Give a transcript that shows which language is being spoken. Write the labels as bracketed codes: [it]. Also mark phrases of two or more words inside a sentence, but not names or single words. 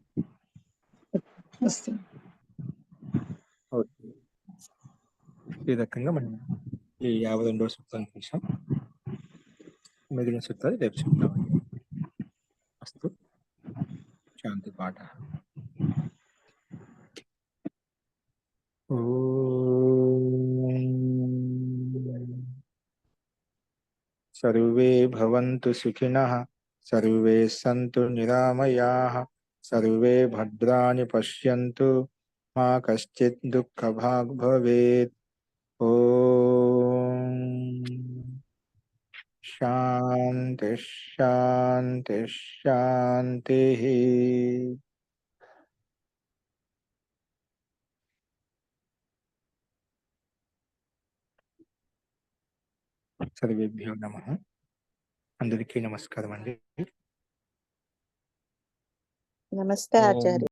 [te] ఈ రకంగా మనం ఈ 52వ సూత్రాన్ని చూసాం. మిగిలిన సూత్రాలు రేపు చెప్తాం. అస్తు, శాంతి పాఠ. [sa] ఓం सर्वे भवन्तु सुखिनः सर्वे सन्तु निरामयाः सर्वे भद्राणि पश्यन्तु मा कश्चित् दुःखभाग् भवेत् ॐ शान्ति शान्ति शान्तिः सर्वेभ्यो नमः [te] అందరికీ నమస్కారం అండి నమస్తే ఓం ఆచార్య.